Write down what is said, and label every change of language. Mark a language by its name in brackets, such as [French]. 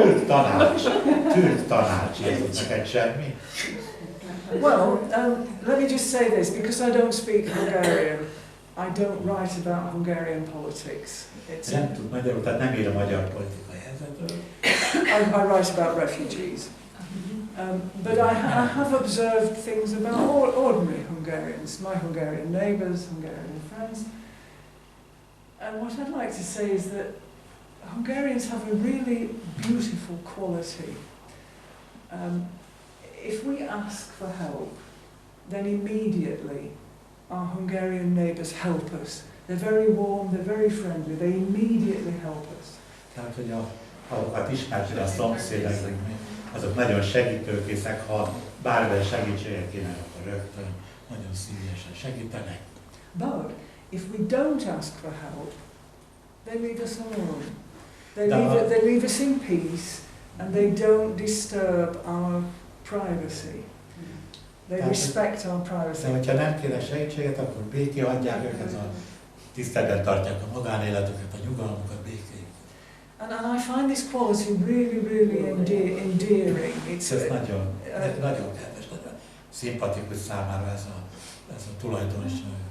[Hungarian] Türk tanács, ez neked semmi? [English] Well, let me just say this, because I don't speak Hungarian, I don't write about Hungarian politics. [Hungarian] Nem tud magyarul, tehát nem ír a magyar politikai helyzetről. [English] I write about refugees. But I have observed things about ordinary Hungarians, my Hungarian neighbours, Hungarian friends. And what I'd like to say is that Hungarians have a really beautiful quality. If we ask for help, then immediately our Hungarian neighbours help us. They're very warm, they're very friendly, they immediately help us. [Hungarian] Tehát, hogy ahokat ismertük a szomszédaink, azok nagyon segítőkészek, ha bármilyen segítséget kérnek, akkor rögtön nagyon szívesen segítenek. [English] But if we don't ask for help, they leave us alone. They leave us in peace, and they don't disturb our privacy. They respect our privacy. [Hungarian] De hogyha nem kérnek segítséget, akkor békén hagyják őket, tiszteletben tartják a magánéletüket, a nyugalmukat, békén. [English] And I find this quality really endearing. [Hungarian] Ez nagyon kedves, nagyon szimpatikus számára ez a tulajdonság.